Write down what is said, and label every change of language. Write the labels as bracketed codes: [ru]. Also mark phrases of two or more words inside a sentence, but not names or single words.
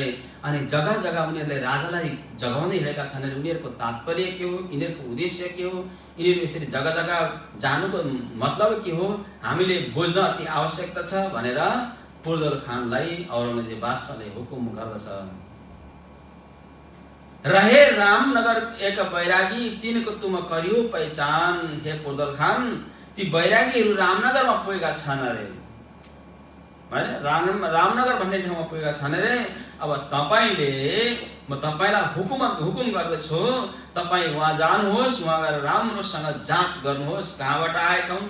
[ne] अनि जग्गा जग्गा उनीहरूले राजालाई जगाउँदै हिँडेका छन् अरे। उनीहरूको तात्पर्य के हो, यिनीहरूको उद्देश्य के हो, यिनीहरू यसरी जग्गा जग्गा जानुको मतलब के हो, हामीले बुझ्न अति आवश्यकता छ भनेर पुर्दल खानलाई औरङ्गजेब बादशाहले हुकुम गर्दछ। [hi] रहे रामनगर एक बैरागी, तिनको तुम करियो पहिचान। [ne] हे पुर्दल खान, ती बैरागीहरू रामनगरमा पुगेका छन् अरे, रामनगर भन्ने ठाउँमा पुगेका छन् अरे। अब म तपाईँलाई हुकुम गर्दछु, तपाईँ वहाँ जानुहोस्, वहाँ गएर राम्रोसँग जाँच गर्नुहोस्, कहाँबाट आएका हुन्,